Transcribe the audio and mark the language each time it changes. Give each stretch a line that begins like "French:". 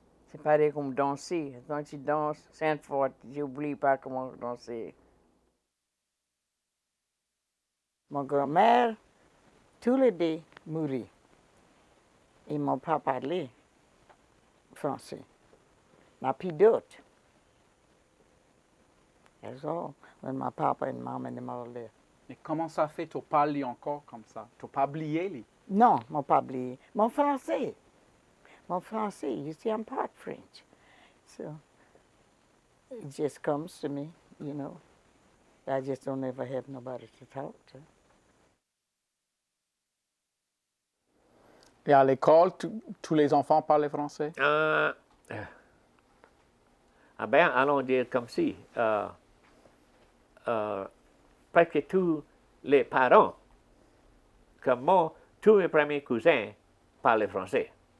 French: C'est pareil comme danser. Quand tu danses 5 fois, tu n'oublies pas comment danser. Mon grand-mère, tous les deux, mourit. Ils ne m'ont pas parlé français. N'a plus d'autres.
English: That's all. When my papa and mom and them all left.
French: Et comment ça fait tu parles encore comme ça? Tu n'as pas oublié les? Non, mon pas oublié. Mon français. Mon français.
English: You see, I'm part French. So it just comes to me, you know. I just don't ever have nobody to talk to.
French: Et à l'école, tous les enfants parlaient français? Ah ben, allons dire comme si. Presque tous les parents, comme moi, tous mes premiers cousins parlaient français.